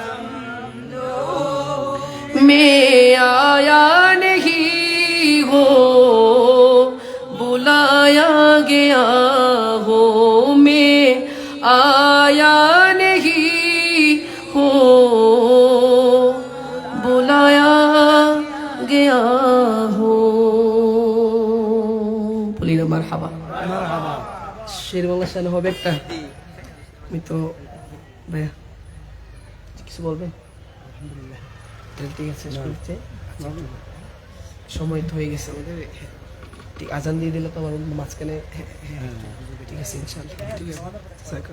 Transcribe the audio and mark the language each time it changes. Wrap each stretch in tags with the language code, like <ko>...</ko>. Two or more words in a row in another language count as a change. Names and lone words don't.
<ur>میں آیا نہیں ہو بلایا گیا ہو میں آیا نہیں ہو بلایا گیا ہو بولی نا مرحبا شیر</ur> <bn>বাংলা শান হবে একটা আমি তো ভাইয়া কিছু বলবেন আলহামদুলিল্লাহ ঠিক আছে শুনতে সময় তো হয়ে গেছে আমাদের, ঠিক আজান দিয়ে দিলে তো আমার মাঝখানে, ঠিক আছে ইনশাআল্লাহ, ঠিক আছে,</bn>